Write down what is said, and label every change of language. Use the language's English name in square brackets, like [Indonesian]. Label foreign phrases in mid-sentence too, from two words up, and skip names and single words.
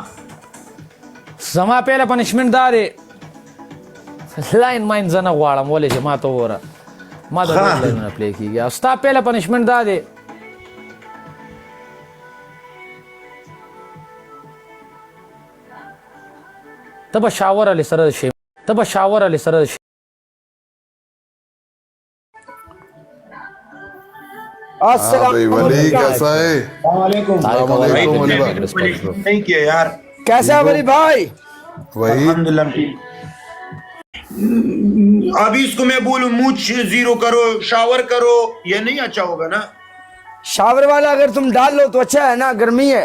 [Pashto] زما پهله پنشمنت دا دی لاین ماین زه نه غواړم ولې چې ما ته وګوره ما د لاینونه پلی کېږي او ستا پهله پنشمنت دا دی ته به شاور علی سره شي [Urdu] السلام ولی کیسا ہے نہیں کیا یار کیسا ہے ولی بھائی وہی الحمدللہ ابھی اسکو میں بولوں مونچھ زیرو کرو شاور کرو یہ نہیں اچھا ہوگا نا شاور والا اگر تم ڈال لو تو اچھا ہے نا گرمی ہے